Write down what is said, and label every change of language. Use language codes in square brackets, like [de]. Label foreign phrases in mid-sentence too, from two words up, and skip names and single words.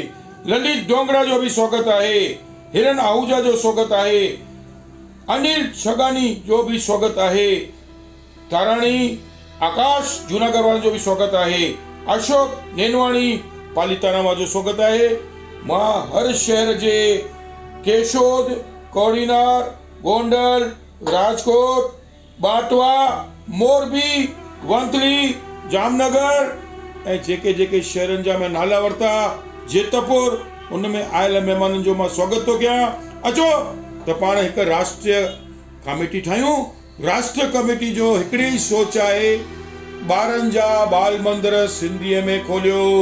[sd] ललित डोंगरा जो बि स्वागत आहे। हिरन आहूजा जो स्वागत आहे। अनिल छगानी जो बि स्वागत आहे। ताराणी आकाश जूनागढ़ वारनि जो बि स्वागत आहे। अशोक नेनवाणी पालिताना जो स्वागत आहे। मां हर शहर जे केशोद, कोड़ीनार, गोंडल, राजकोट, बाटवा, मोरबी, वंथली, जामनगर ऐं जेके जेके शहरनि जा मैं नाला वरिता, जेतपुर, उन में आयल महिमाननि जो मां स्वागत थो कयां। अचो त पाण हिकु राष्ट्रीय कमेटी ठाहियूं। राष्ट्रीय कमेटी जो हिकिड़ी ई सोच आहे, ॿारनि जा बाल मंदिर सिंधीअ में खोलियो।